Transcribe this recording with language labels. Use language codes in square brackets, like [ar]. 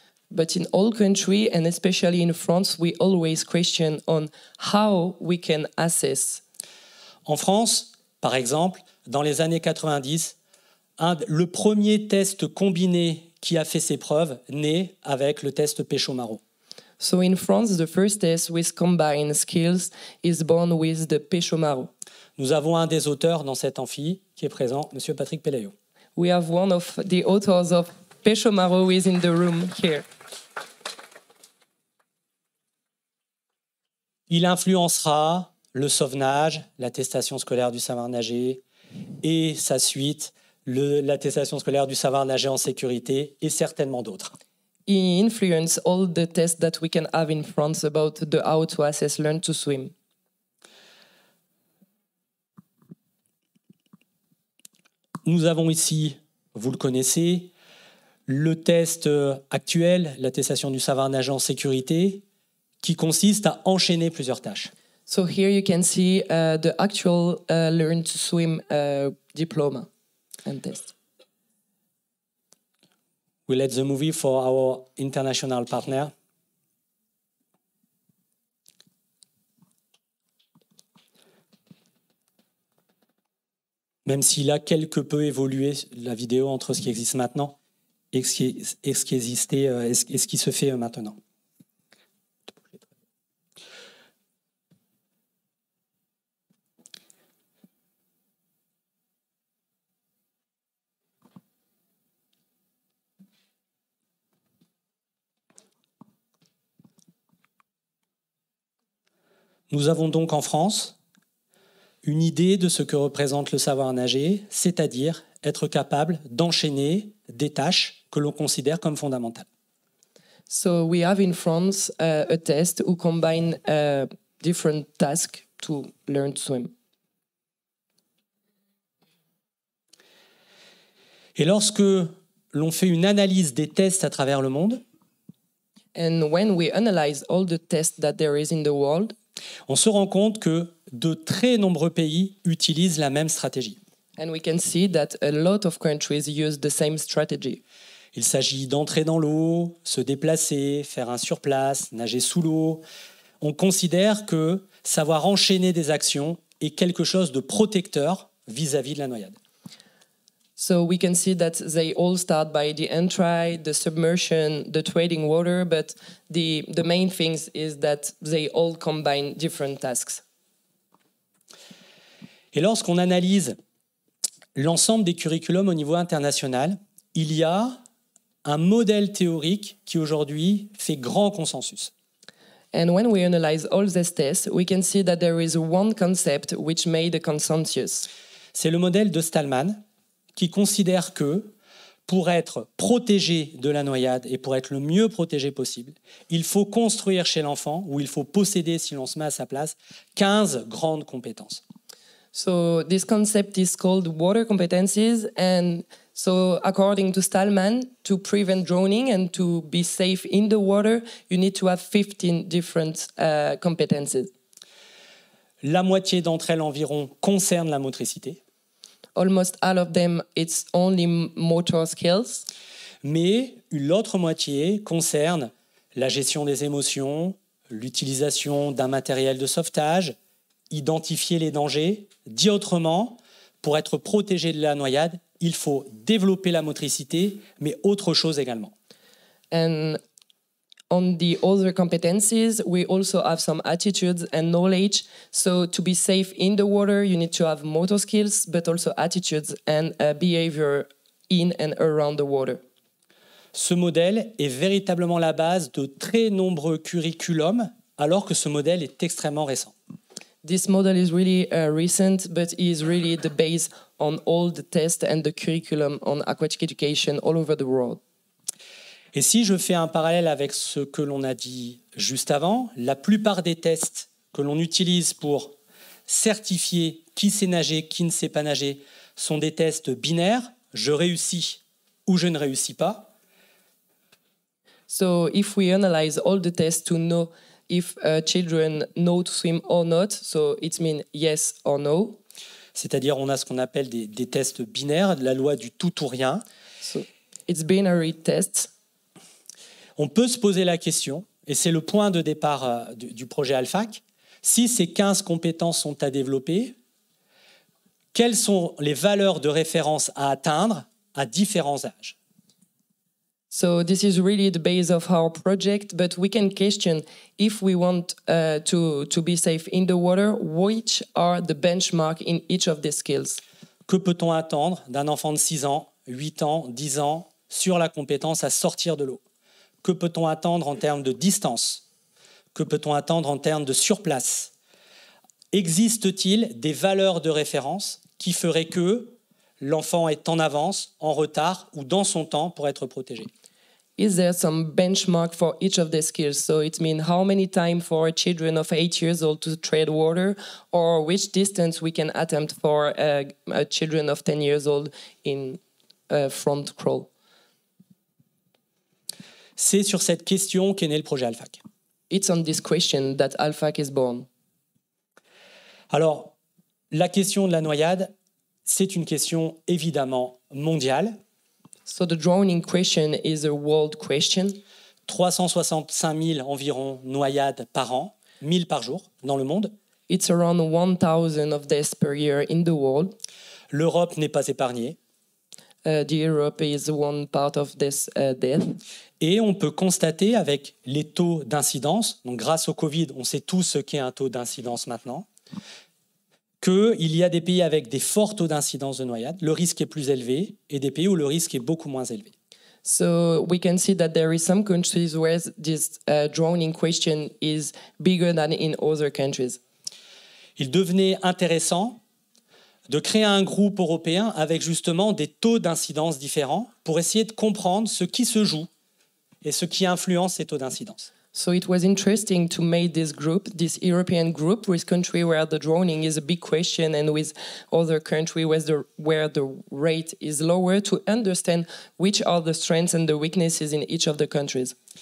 [en] But in all countries, and especially in France, we always question on how we can assess. [fr] En France, par exemple, dans les années 90, le premier test combiné qui a fait ses preuves naît avec le test Pécho-Maro. [en] So in France, the first test with combined skills is born with the Pécho-Maro. [fr] Nous avons un des auteurs dans cet amphi qui est présent, M. Patrick Pelayo. [en] We have one of the authors of Pécho-Maro who is in the room here. [fr] Il influencera le sauvetage, l'attestation scolaire du savoir nager et sa suite, l'attestation scolaire du savoir nager en sécurité et certainement d'autres. [en] He influenced all the tests that we can have in France about the how to assess learn to swim. [fr] Nous avons ici, vous le connaissez, le test actuel, l'attestation du savoir nager en sécurité, qui consiste à enchaîner plusieurs tâches. [en] So here you can see the actual learn to swim diploma and test. We let the movie for our international partner. [fr] Même s'il a quelque peu évolué la vidéo entre ce qui existe maintenant et ce qui existait et ce qui se fait maintenant. Nous avons donc en France une idée de ce que représente le savoir nager, c'est-à-dire être capable d'enchaîner des tâches que l'on considère comme fondamentales. [en] So we have in France a test who combine different tasks to learn to swim. [fr] Et lorsque l'on fait une analyse des tests à travers le monde, [en] And when we analyze all the tests that there is in the world, [fr] on se rend compte que de très nombreux pays utilisent la même stratégie. [en] and we can see that a lot of countries use the same strategy. [fr] Il s'agit d'entrer dans l'eau, se déplacer, faire un surplace, nager sous l'eau. On considère que savoir enchaîner des actions est quelque chose de protecteur vis-à-vis de la noyade. [en] So we can see that they all start by the entry, the submersion, the trading water, but the main things is that they all combine different tasks. [fr] Et lorsqu'on analyse l'ensemble des curriculums au niveau international, il y a un modèle théorique qui aujourd'hui fait grand consensus. [en] And when we analyze all these tests, we can see that there is one concept which made a consensus. [fr] C'est le modèle de Stallman qui considère que pour être protégé de la noyade et pour être le mieux protégé possible, il faut construire chez l'enfant, ou il faut posséder, si l'on se met à sa place, 15 grandes compétences. [en] So this concept is called water competencies, and so according to Stallman, to prevent drowning and to be safe in the water, you need to have 15 different competencies. [fr] La moitié d'entre elles environ concernent la motricité, [en] Almost all of them, it's only motor skills, [fr] mais l'autre moitié concerne la gestion des émotions, l'utilisation d'un matériel de sauvetage, identifier les dangers. Dit autrement, pour être protégé de la noyade, il faut développer la motricité, mais autre chose également. [en] and on the other competencies, we also have some attitudes and knowledge. So to be safe in the water, you need to have motor skills, but also attitudes and behavior in and around the water. [fr] Ce modèle est véritablement la base de très nombreux curriculums, alors que ce modèle est extrêmement récent. [en] This model is really recent, but is really the base on all the tests and the curriculum on aquatic education all over the world. [fr] Et si je fais un parallèle avec ce que l'on a dit juste avant, la plupart des tests que l'on utilise pour certifier qui sait nager, qui ne sait pas nager, sont des tests binaires, je réussis ou je ne réussis pas. [en] So if we analyze all the tests to know if children know to swim or not, so it means yes or no. [fr] C'est-à-dire on a ce qu'on appelle des tests binaires, la loi du tout ou rien. [en] So it's binary tests. [fr] On peut se poser la question, et c'est le point de départ du projet ALPHAC, si ces 15 compétences sont à développer, quelles sont les valeurs de référence à atteindre à différents âges? [en] So this is really the base of our project, but we can question if we want to be safe in the water, which are the benchmark in each of these skills. [fr] Que peut-on attendre d'un enfant de 6 ans, 8 ans, 10 ans sur la compétence à sortir de l'eau? Que peut-on attendre en termes de distance? Que peut-on attendre en termes de surplace? Existe-t-il des valeurs de référence qui feraient que l'enfant est en avance, en retard ou dans son temps pour être protégé? [en] Is there some benchmark for each of the skills? So it means how many time for children of 8 years old to tread water, or which distance we can attempt for children of 10 years old in front crawl? [fr] C'est sur cette question qu'est né le projet ALPHAC. [en] It's on this question that ALPHAC is born. [fr] Alors, la question de la noyade, c'est une question évidemment mondiale. [en] So the drowning question is a world question. [fr] 365 000 environ noyades par an, 1000 par jour dans le monde. [en] It's around 1,000 of deaths per year in the world. [fr] L'Europe n'est pas épargnée. [en] The Europe is one part of this death. [fr] Et on peut constater avec les taux d'incidence, donc grâce au Covid, on sait tous ce qu'est un taux d'incidence maintenant, qu'il y a des pays avec des forts taux d'incidence de noyade, le risque est plus élevé, et des pays où le risque est beaucoup moins élevé. [en] So we can see that there is some countries where this drowning question is bigger than in other countries. [fr] Il devenait intéressant de créer un groupe européen avec justement des taux d'incidence différents pour essayer de comprendre ce qui se joue et ce qui influence ces taux d'incidence. [en] So it was interesting to make this group, this European group, with country where the drowning is a big question and with other country where the rate is lower, to understand which are the strengths and the weaknesses in each of the countries.